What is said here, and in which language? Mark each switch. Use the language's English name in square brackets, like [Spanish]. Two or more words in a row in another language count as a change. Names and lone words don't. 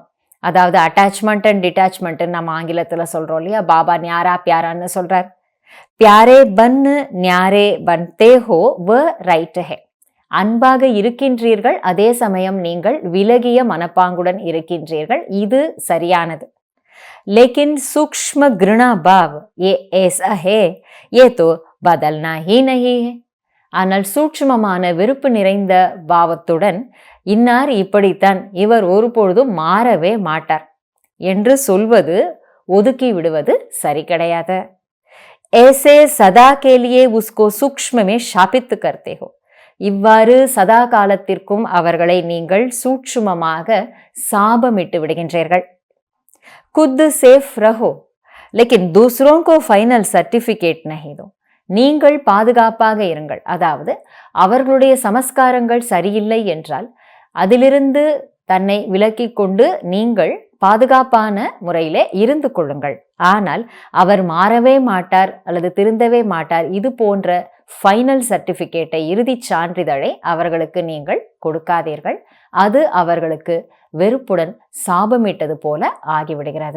[Tamil] அதாவது [English] attachment and detachment [Tamil] நம்ம ஆங்கிலத்துல சொல்றோம் இல்லையா, பாபா [Hindi] न्यारा प्यारा [Tamil] சொல்றார்। [Hindi] प्यारे बन न्यारे बनते हो वह राइट है, [Tamil] அன்பாக இருக்கின்றீர்கள், அதே சமயம் நீங்கள் விலகிய மனப்பாங்குடன் இருக்கின்றீர்கள், இது சரியானது। [Hindi] लेकिन सूक्ष्म घृणा भाव ये ऐसा है, ये तो बदलना ही नहीं है। [Tamil] ஆனால் சூட்சுமமான வெறுப்பு நிறைந்த பாவத்துடன் இன்னார் இப்படித்தான், இவர் ஒருபொழுதும் மாறவே மாட்டார் என்று சொல்வது ஒதுக்கி விடுவது சரி கிடையாது। [Hindi] ऐसे सदा के लिए उसको सूक्ष्म में शापित करते हो, [Tamil] இவ்வாறு சதா காலத்திற்கும் அவர்களை நீங்கள் சூட்சுமமாக சாபமிட்டு விடுகின்றீர்கள்। [Hindi] खुद सेफ रहो लेकिन दूसरों को [English] final certificate [Hindi] नहीं दो, [Tamil] நீங்கள் பாதுகாப்பாக இருங்கள், அதாவது அவர்களுடைய சமஸ்காரங்கள் சரியில்லை என்றால் அதிலிருந்து தன்னை விலக்கிக் கொண்டு நீங்கள் பாதுகாப்பான முறையிலே இருந்து கொள்ளுங்கள்। ஆனால் அவர் மாறவே மாட்டார் அல்லது திருந்தவே மாட்டார், இது போன்ற [English] final certificate, [Tamil] இறுதி சான்றிதழை அவர்களுக்கு நீங்கள் கொடுக்காதீர்கள், அது அவர்களுக்கு வெறுப்புடன் சாபமிட்டது போல ஆகிவிடுகிறது।